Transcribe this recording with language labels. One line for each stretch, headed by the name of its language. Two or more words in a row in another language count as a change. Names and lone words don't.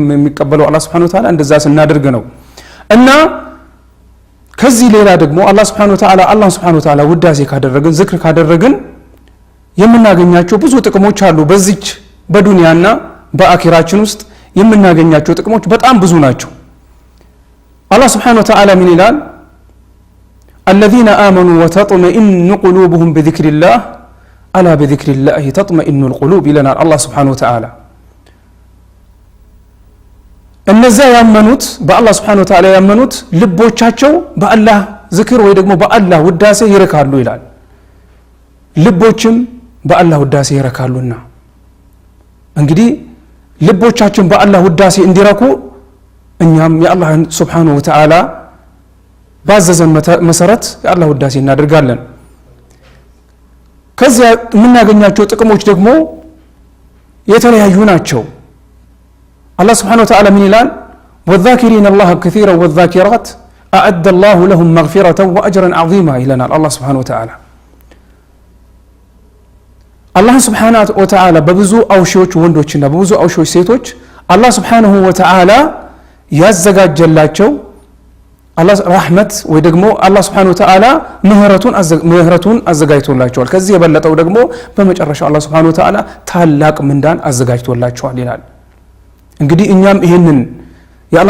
Amharic: የሚቀበለው አላህ
Arabic: سبحانه وتعالى
Amharic: እንደዛ ስናደርግ ነው እና ከዚህ ሌላ ደግሞ አላህ
Arabic: سبحانه وتعالى
Amharic: ውዳሴ ካደረግን ዝክር ካደረግን የምናገኛቸው ብዙ ጥቅሞች አሉ በዚች በዱንያና በአኺራችን ውስጥ የምናገኛቸው ጥቅሞች በጣም ብዙ ናቸው አላህ
Arabic: سبحانه وتعالى
Amharic: ምን ይላል
Arabic: الذين آمنوا وتطمئن قلوبهم بذكر الله ألا بذكر الله تطمئن القلوب لنا الله سبحانه وتعالى
Amharic: እነዛ ያመኑት በአላህ
Arabic: سبحانه وتعالى
Amharic: ያመኑት ልቦቻቸው በአላህ ዝክር ወይ ደግሞ በአላህ ውዳሴ ይረካሉ ይላል ልቦችም በአላህ ውዳሴ ይረካሉና እንግዲህ ልቦቻችን በአላህ ውዳሴ እንዲረኩ እኛም የአላህ
Arabic: سبحانه وتعالى
Amharic: ባዘዘን መሰረት የአላህ ውዳሴ እናደርጋለን ከዚያ የምናገኛቸው ጥቅሞች ደግሞ የተለያዩ ናቸው አላህ
Arabic: سبحانه وتعالى
Amharic: ምን ይላል
Arabic: والذاكرين الله كثيرا والذاكرات أعد الله لهم مغفرة وأجرا عظيما
Amharic: ይለናል አላህ
Arabic: سبحانه وتعالى
Amharic: አላህ
Arabic: سبحانه وتعالى
Amharic: በብዙ አውሺዎች ወንዶችና በብዙ አውሺዎች ሴቶች አላህ
Arabic: سبحانه وتعالى
Amharic: ያዘጋጀላቸው አላህ ረህመት ወይ ደግሞ አላህ
Arabic: سبحانه وتعالى
Amharic: ምህረቱን አዘጋጅቶላቸዋል ከዚህ የበለጠው ደግሞ በመጨረሻው አላህ
Arabic: سبحانه وتعالى
Amharic: ታላቅ ምንዳን አዘጋጅቶላቸዋል ይላል እንግዲህ እኛም ይሄንን የአላህ